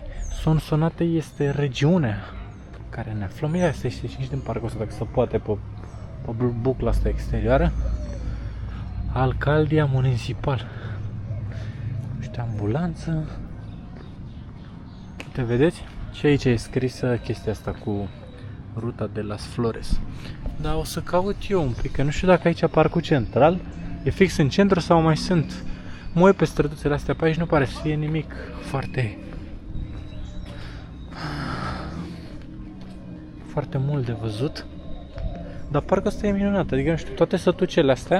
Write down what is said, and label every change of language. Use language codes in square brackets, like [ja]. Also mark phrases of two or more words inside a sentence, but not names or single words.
[ro] Sonsonate este regiunea în care ne aflăm. Ia să ieși și din parcul ăsta dacă se poate pe bucla asta exterioară. [es] Alcaldia Municipal. [ro] Uite, ambulanță. Uite, vedeți? Și aici e scrisă chestia asta cu ruta de las Flores. Dar o să caut eu un pic, că nu știu dacă aici parcul central e fix în centru sau mai sunt. Mă uit pe străduțele astea pe aici, nu pare să fie nimic foarte mult de văzut. Dar parcul ăsta e minunat, adică nu știu, toate sătucele astea.